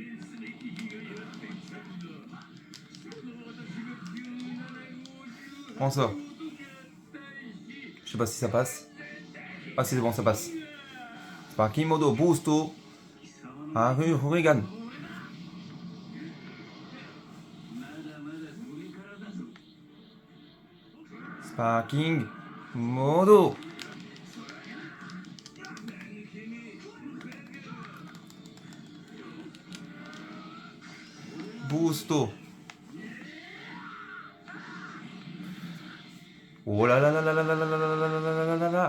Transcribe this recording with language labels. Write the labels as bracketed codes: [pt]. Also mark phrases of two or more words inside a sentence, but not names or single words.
[fr] Prends ça. Je sais pas si ça passe. Ah c'est bon, ça passe. Sparking Modo Boosto. Hurrigan. Sparking Modo. Boosto. Oh là là là là là là là là là là là là là là.